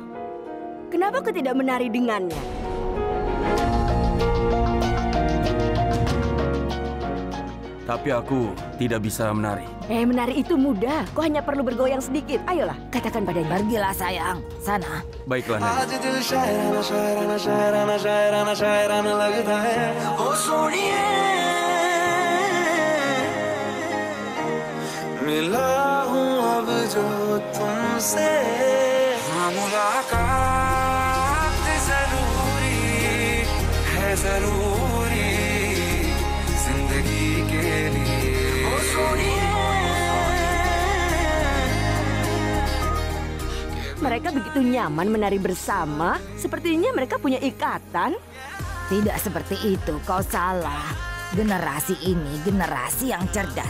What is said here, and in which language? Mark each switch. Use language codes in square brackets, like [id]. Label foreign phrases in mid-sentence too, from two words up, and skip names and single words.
[id] Kenapa kau tidak menari dengannya? Tapi aku tidak bisa menari. Menari itu mudah. Kau hanya perlu bergoyang sedikit. Ayolah, katakan padanya. Pergilah sayang, sana. Baiklah, Nenek. [hi] आज दिल शायराना शायराना शायराना शायराना शायराना लगता है ओ सोनिए मिला हूँ अब जो तुमसे हाँ मुलाकात जरूरी है जरूरी जिंदगी के लिए ओ सोनिए [id] Mereka begitu nyaman menari bersama. Sepertinya mereka punya ikatan. Tidak seperti itu, kau salah. Generasi ini generasi yang cerdas.